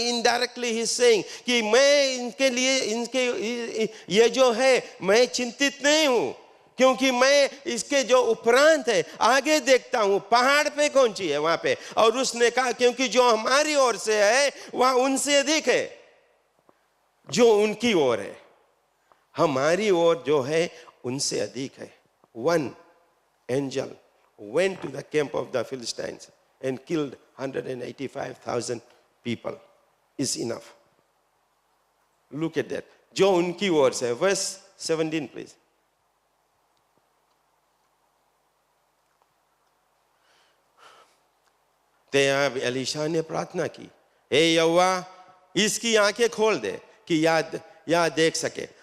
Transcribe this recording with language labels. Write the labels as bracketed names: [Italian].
[English] Indirectly he's saying [Hindi] कि मैं इनके लिए, इनके ये जो है मैं चिंतित नहीं हूं, क्योंकि मैं इसके जो उपरांत है आगे देखता हूं, पहाड़ पे कौन सी है वहां पे। और उसने कहा क्योंकि जो हमारी ओर से है वह उनसे अधिक है जो उनकी ओर है। हमारी ओर जो है उनसे अधिक है। [English] One angel went to the camp of the Philistines and killed 185,000 people is enough. Look at that. [Hindi] जो उनकी ओर से, [English] verse 17 please. [Hindi] तब एलिशा ने प्रार्थना की, हे यहोवा इसकी आंखें खोल दे कि याद देख सके।